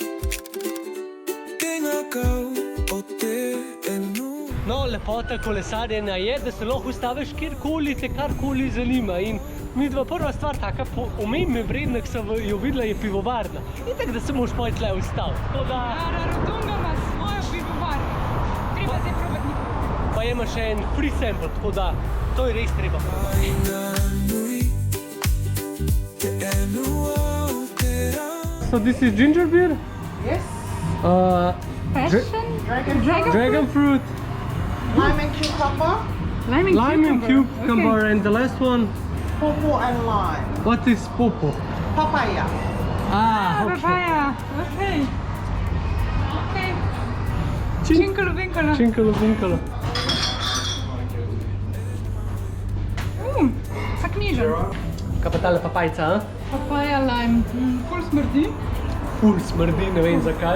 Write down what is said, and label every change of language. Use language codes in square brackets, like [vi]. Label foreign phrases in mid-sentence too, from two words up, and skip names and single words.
[sl] No, lepota kolesarjenja je, da se lahko ustaviš kjerkoli te karkoli zanima. In midva prva stvar, taka omembe vredna, ki sem jo videla, je pivovarna. In tako, da se moraš pojt tle ustaviti. Rarotonga ima svojo pivovarno. Treba zdaj probati nikoli. Pa ima še en [en] free sample, [sl] tako da to je res treba. [en] So this is ginger beer? Yes. Passion? Dragon fruit. Lime and cucumber, Lime and cucumber. Okay. And the last one, pawpaw and lime. what is popo? Papaya. Ah, okay. Papaya. [sl] Okay. Okay. Činkalo vinkalo. Činkalo vinkalo. Tak nižen. Kaj pa tale papajca, a? [en] Papaya lime. [sl] Ful smrdi. Ful smrdi, ne vem zakaj.